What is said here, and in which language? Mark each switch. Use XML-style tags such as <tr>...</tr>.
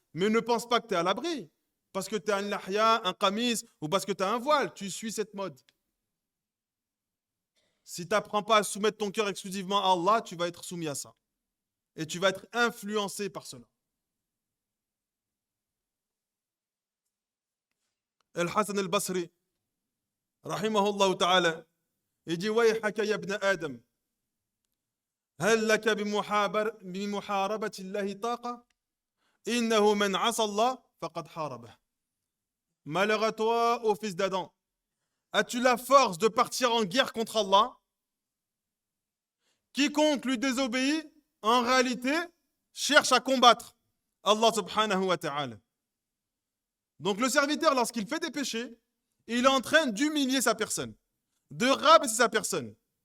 <fr>Mais ne pense pas que tu es à l'abri. Parce que tu as un lahya, un qamis, ou parce que tu as un voile. Tu suis cette mode. Si tu n'apprends pas à soumettre ton cœur exclusivement à Allah, tu vas être soumis à ça. Et tu vas être influencé par cela.</fr> <ar>Al-Hassan al-Basri, rahimahullah ta'ala,</ar> <fr>il dit</fr> <ar>Wayhaka ya ibn Adam, هل لك بمحاربة الله طاقة إنه من عصى الله فقد حاربه.</ar> <fr>Malheur à toi, ô fils d'Adam. As-tu la force de partir en guerre contre Allah? Quiconque lui désobéit, en réalité, cherche à combattre Allah subhanahu wa ta'ala. Donc le serviteur, lorsqu'il fait des péchés, il est en train d'humilier sa personne, de rabaisser sa personne.</fr>